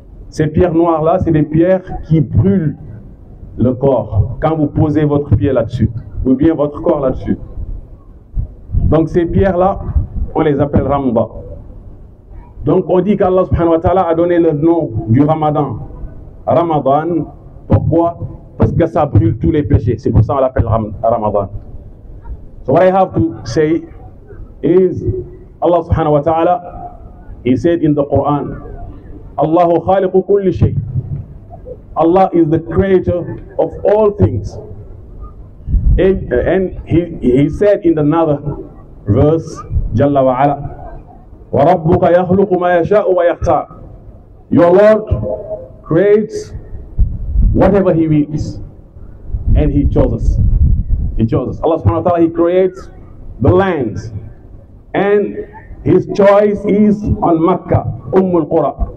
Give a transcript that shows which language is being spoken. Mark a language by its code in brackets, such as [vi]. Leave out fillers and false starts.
[fr] Ces pierres noires-là, c'est des pierres qui brûlent le corps quand vous posez votre pied là-dessus, ou bien votre corps là-dessus. Donc ces pierres-là, on les appelle Ramda. Donc on dit qu'Allah subhanahu wa ta'ala a donné le nom du Ramadan, Ramadan. Pourquoi? Parce que ça brûle tous les péchés. C'est pour ça qu'on l'appelle Ramadan. [en] So what I have to say is, Allah subhanahu wa ta'ala, He said in the Quran, [ar] Allahu khaliqu kulli shay. [en] Allah is the creator of all things. And he said in another verse, Jalla wa ala, [ar] وَرَبُّكَ يَخْلُقُ مَا يَشَاءُ وَيَخْتَارُ. [en] Your Lord creates whatever He wills, and He chooses. He chooses. Allah subhanahu wa ta'ala, He creates the lands, and His choice is on Makkah, Ummul Qura.